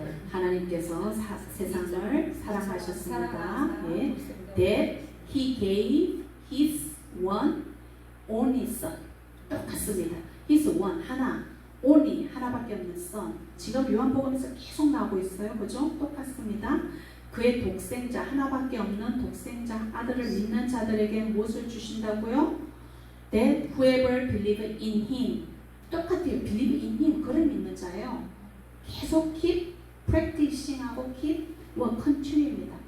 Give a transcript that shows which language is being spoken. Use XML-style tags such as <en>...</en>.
<ko>하나님께서 세상을 사랑하셨습니다.</ko> <en>That He gave His one only Son.</en> <ko>똑같습니다.</ko> <en>His one, 하나, only, 하나밖에 없는 Son.</en> <ko>지금 요한복음에서 계속 나오고 있어요. 그죠? 똑같습니다. 그의 독생자, 하나밖에 없는 독생자 아들을 믿는 자들에게 무엇을 주신다고요?</ko> <en>That whoever believe in Him.</en> <ko>똑같아요.</ko> <en>believe in Him.</en> <ko>그를 믿는 자예요. 계속 keep practicing하고 keep continue입니다.</ko>